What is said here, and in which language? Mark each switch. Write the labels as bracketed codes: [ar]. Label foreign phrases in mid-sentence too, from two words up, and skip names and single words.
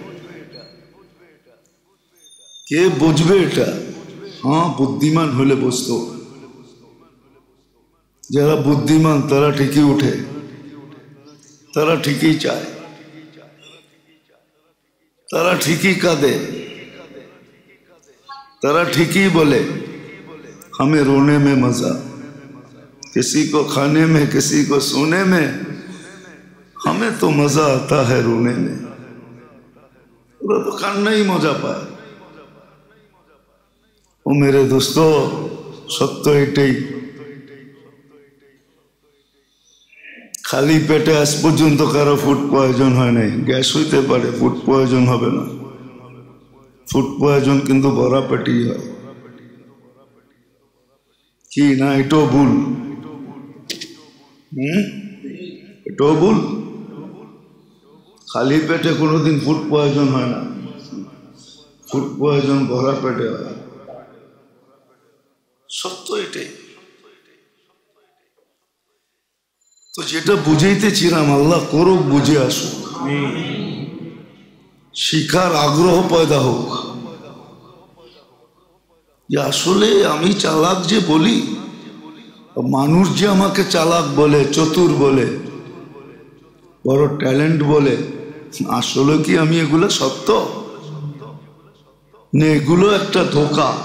[bn] কে বুঝবে এটা? বুদ্ধিমান হলে বুঝতো। যারা বুদ্ধিমান তারা ঠিকই উঠে, তারা ঠিকই চায়, তারা ঠিকই কাঁদে, তারা ঠিকই বলে [hi] हमें रोने में मजा, किसी को खाने में, किसी को सोने में, हमें तो मजा आता है रोने में। पूरा तो कानना ही मजा पाए। ओ मेरे दोस्तों, [bn] সত্য এটাই, খালি পেটে আজ পর্যন্ত কারো [en] food poisoning [bn] হয় নাই। গ্যাস হইতে পারে, [en] food poisoning [bn] হবে না। [en] food poisoning [bn] কিন্তু ভরা পেটে হয় কি না? এটাও ভুল, এটাও ভুল। খালি পেটে কোনোদিন [en] food poisoning [bn] হয় না, [en] food poisoning [bn] ভরা পেটে হয়। সত্য এটাই। তো যেটা बुझाইতেছিলাম আল্লাহ করুক, বুঝে আসুক, শিখার আগ্রহ পয়দা হোক যে আসলে আমি চালাক যে বলি, মানুষ যে আমাকে চালাক বলে, চতুর বলে, বড় ট্যালেন্ট বলে, আসলে কি আমি এগুলো সত্য না এগুলো একটা ধোঁকা?